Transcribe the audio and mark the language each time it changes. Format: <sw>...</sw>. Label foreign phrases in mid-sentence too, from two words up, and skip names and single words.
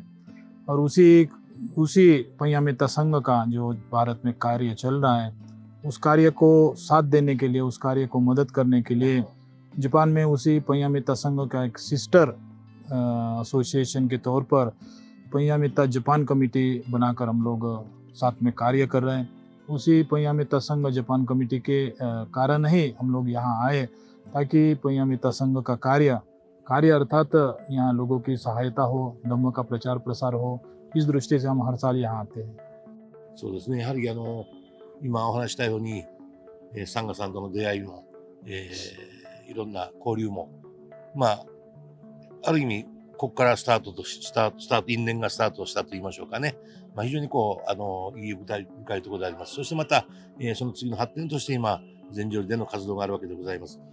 <hi>और उसी पय्यामित्ता संघ का जो भारत में कार्य चल रहा है, उस कार्य को साथ देने के लिए, उस कार्य को मदद करने के लिए जापान में उसी पय्यामित्ता संघ का एक</hi> <en>sister association</en> <hi>के तौर पर पय्यामित्ता जापान कमेटी बनाकर हम लोग साथ में कार्य कर रहे हैं। उसी पय्यामित्ता संघ जापान कमेटी के कारण ही हम लोग यहाँ आए, ताकि पय्यामित्ता संघ का कार्य अर्थात यहाँ लोगों की सहायता हो, धम्म का प्रचार प्रसार हो, इस दृष्टि से हम हर साल यहाँ आते हैं।</hi> <ja>そうですね、やはり今お話したように、サンガさんとの出会いも、いろんな交流も、ある意味、ここから因縁がスタートしたと言いましょうかね。非常に意義深いところであります。そしてまた、その次の発展として今、禅定寺での活動があるわけでございます。</ja>